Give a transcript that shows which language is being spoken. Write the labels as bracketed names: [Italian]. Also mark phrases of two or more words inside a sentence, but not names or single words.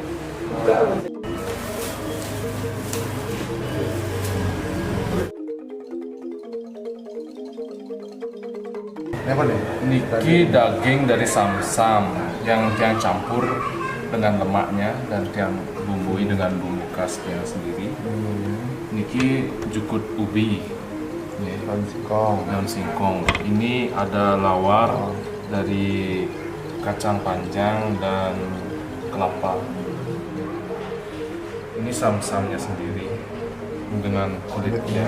[Indonesian] Apa nih? Niki daging dari sam-sam yang tiang campur dengan lemaknya dan tiang bumbui dengan bumbu khasnya sendiri. [Balinese] Niki jukut ubi, [Indonesian] Daun singkong. daun singkong. Ini ada lawar dari kacang panjang dan kelapa. Ini sam-samnya sendiri dengan kulitnya.